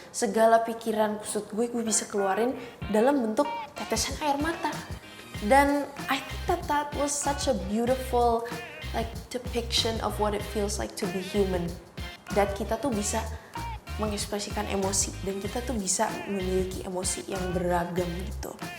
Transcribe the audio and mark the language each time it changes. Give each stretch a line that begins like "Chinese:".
Indonesian: Segala pikiran kusut gue bisa keluarin dalam bentuk tetesan air mata.
English: Dan I think that was such a beautiful depiction of what it feels like to be human.
Indonesian: Dan kita tuh bisa mengekspresikan emosi dan kita tuh bisa memiliki emosi yang beragam gitu.